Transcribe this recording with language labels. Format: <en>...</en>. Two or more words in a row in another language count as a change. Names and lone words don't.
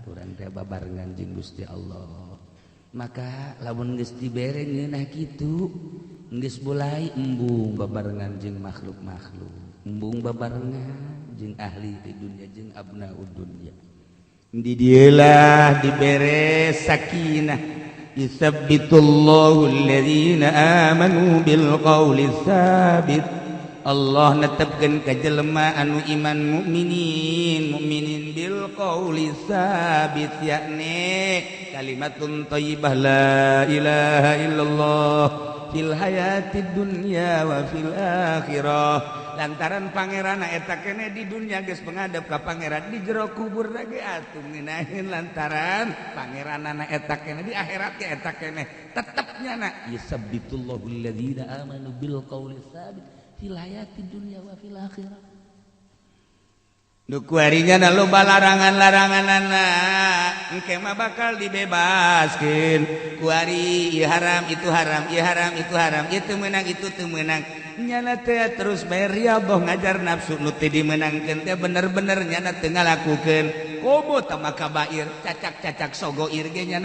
<su>urang teh babarengan jeung Gusti Allah maka lamun geus dibere ngeunah kitu geus mulai embung babarengan jeung makhluk-makhluk embung babarengan jeung ahli di dunia jeung</su> <ar>أبناء الدنيا</ar> <su>di dieulah dibere sakinah</su> <ar>يثبت الله الذين آمنوا بالقول الثابت</ar> <su>Allah netepkeun ka jelema anu iman</su> <ar>مؤمنين بالقول الثابت يعني كلمة طيبة لا إله إلا الله في الحياة الدنيا وفي الآخرة</ar> <su>lantaran pangeranna eta keneh di dunya geus pengadep ka pangeran di jero kubur ge atuh ngeunaheun lantaran pangeranna eta keneh di akhirat ge eta keneh tetepnya na</su> <ar>يثبت الله الذين آمنوا بالقول الثابت في الحياة الدنيا وفي الآخرة</ar> <su>nu kuarinya na loba larangan-laranganana engke mah bakal dibebaskeun kuari ieu haram itu haram ieu haram itu haram ieu teu meunang itu teu meunang nyana teh terus bae riyadhah ngajar nafsu nu teu dimeunangkeun teh bener-bener nyana teu ngalakukeun komo tama kabair cacak-cacak sogoir ge nyana</su>